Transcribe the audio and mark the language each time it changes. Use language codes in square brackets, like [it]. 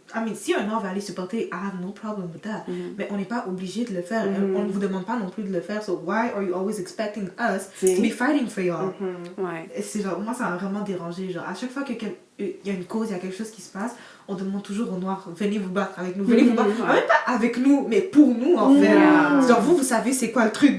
[en] I mean, [fr] si un Noir va aller supporter, [en] I have no problem with that. [fr] Mais on n'est pas obligé de le faire. On ne vous demande pas non plus de le faire. [en] So why are you always expecting us to be fighting for y'all? [fr] Ouais. Et c'est genre, moi, ça m'a vraiment dérangé. Genre, à chaque fois qu'il y a une cause, il y a quelque chose qui se passe, on demande toujours aux Noirs, venez vous battre avec nous. Venez vous battre. Même pas avec nous, mais pour nous, en fait. Genre, vous savez c'est quoi le truc.